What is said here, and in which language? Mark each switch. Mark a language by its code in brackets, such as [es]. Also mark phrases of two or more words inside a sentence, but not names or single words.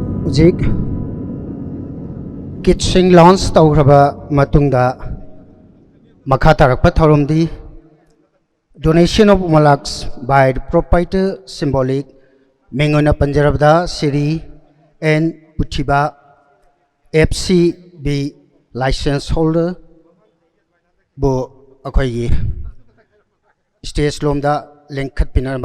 [mni] ꯍꯧꯖꯤꯛ ꯀꯤꯠꯁꯤꯡ ꯂꯣꯟꯆ ꯇꯧꯈ꯭ꯔꯕ ꯃꯇꯨꯡꯗ ꯃꯈꯥ ꯇꯥꯔꯛꯄ ꯊꯧꯔꯝꯗꯤ [en] donation of Malaks by the proprietor symbolic [mni] ꯃꯤꯡ ꯑꯣꯏꯅ ꯄꯟꯖꯔꯕꯗ ꯁꯤꯔꯤ ꯑꯦꯟ ꯄꯨꯊꯤꯕꯥ [en] FCB license holder [mni] ꯕꯨ ꯑꯩꯈꯣꯏꯒꯤ ꯁ꯭ꯇꯦꯖ ꯂꯣꯝꯗ ꯂꯦꯡꯈꯠꯄꯤꯅꯕ